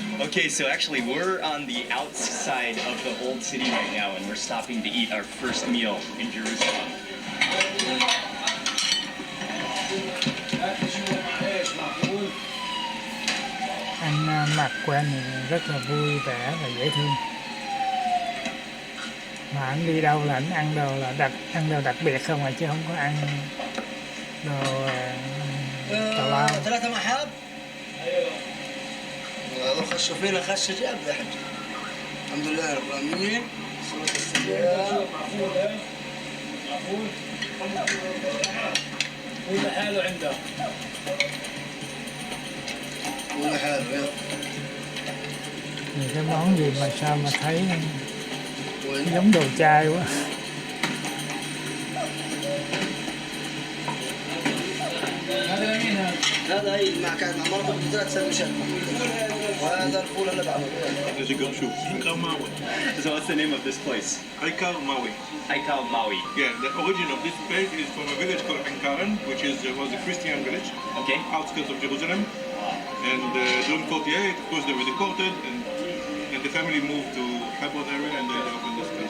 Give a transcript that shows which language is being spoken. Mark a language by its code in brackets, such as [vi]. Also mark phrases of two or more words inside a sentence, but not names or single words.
[en] Okay, so actually we're on the outside of the old city right now, and we're stopping to eat our first meal in Jerusalem. [vi] Ăn mặc của anh này rất là vui vẻ và dễ thương. Mà anh đi đâu là anh ăn đồ đặc biệt không à, chứ không có ăn đồ tào lao. [ar] خشوا فينا خشة جامدة يا حاج. الحمد لله رب العالمين. صلاة السلام. كل حاله عنده. كل حاله. [vi] Những cái món gì mà sao mà thấy giống đồ chay quá. [ar] هذا هي مع كان مع مرته بالذات سندويشات. وهذا الفول اللي بعمله. [en] So what's the name of this place? Ai Maui. Aikal Maui. Yeah, the origin of this place is from a village called Ankaren, which was a Christian village, Okay. outskirts of Jerusalem. And during 48, of course, they were deported, and the family moved to Hebron area, and they opened this place.